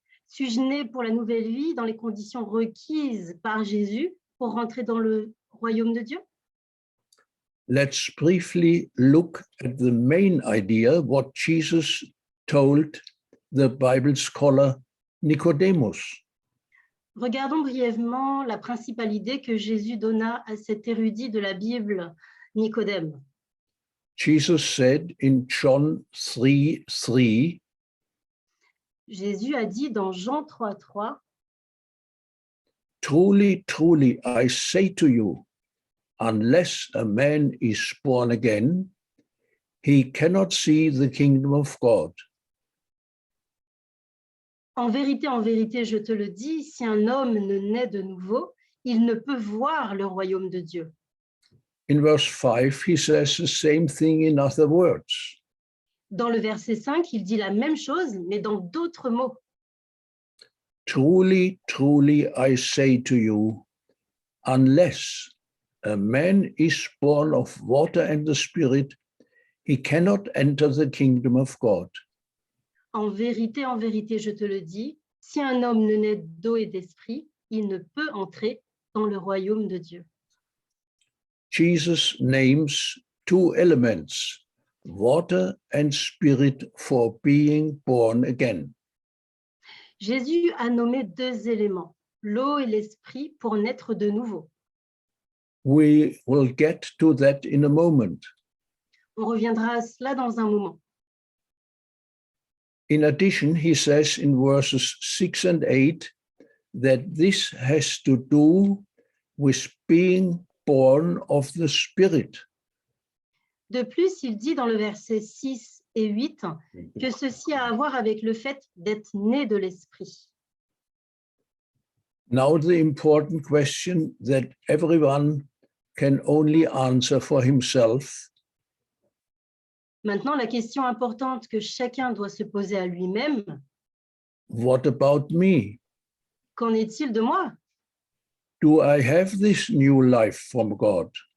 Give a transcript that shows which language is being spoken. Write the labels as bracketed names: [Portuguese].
[French] Suis-je né pour la nouvelle vie dans les conditions requises par Jésus pour rentrer dans le royaume de Dieu? [English] Let's briefly look at the main idea, what Jesus told the Bible scholar Nicodemus. [French] Regardons brièvement la principale idée que Jésus donna à cet érudit de la Bible, Nicodème. [English] Jesus said in John 3:3, [French] Jésus a dit dans Jean 3:3, [English] truly, truly, I say to you, unless a man is born again, he cannot see the kingdom of God. [French] en vérité, je te le dis, si un homme ne naît de nouveau, il ne peut voir le royaume de Dieu. [English] In verse 5, he says the same thing in other words. [French] Dans le verset 5, il dit la même chose, mais dans d'autres mots. [English] Truly, truly, I say to you, unless a man is born of water and the Spirit, he cannot enter the kingdom of God. [French] En vérité, je te le dis, si un homme ne naît d'eau et d'esprit, il ne peut entrer dans le royaume de Dieu. [English] Jesus names two elements, water and spirit, for being born again. [French] Jésus a nommé deux éléments, l'eau et l'esprit, pour naître de nouveau. [English] We will get to that in a moment. [French] On reviendra à cela dans un moment. [English] In addition, he says in verses 6 and 8 that this has to do with being born of the Spirit. [French] De plus, il dit dans le verset 6 et 8 que ceci a à voir avec le fait d'être né de l'esprit. [English] Now the important question that everyone can only answer for himself. [French] Maintenant, la question importante que chacun doit se poser à lui-même, [English] What about me? [French] qu'en est-il de moi? [English] Do I have this new life from God?